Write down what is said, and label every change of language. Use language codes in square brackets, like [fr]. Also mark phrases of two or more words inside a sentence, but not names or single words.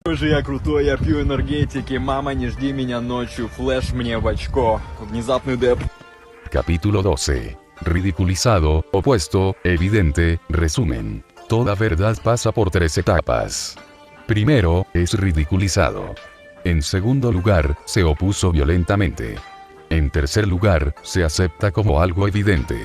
[ru] Боже, я крутой, я пью энергетики. Мама, не жди меня ночью. Флэш мне в очко. Внезапный деп. [es] Capítulo 12. Ridiculizado, opuesto, evidente, resumen. Toda verdad pasa por 3 etapas. Primero, es ridiculizado. En segundo lugar, se opuso violentamente. En tercer lugar, se acepta como algo evidente.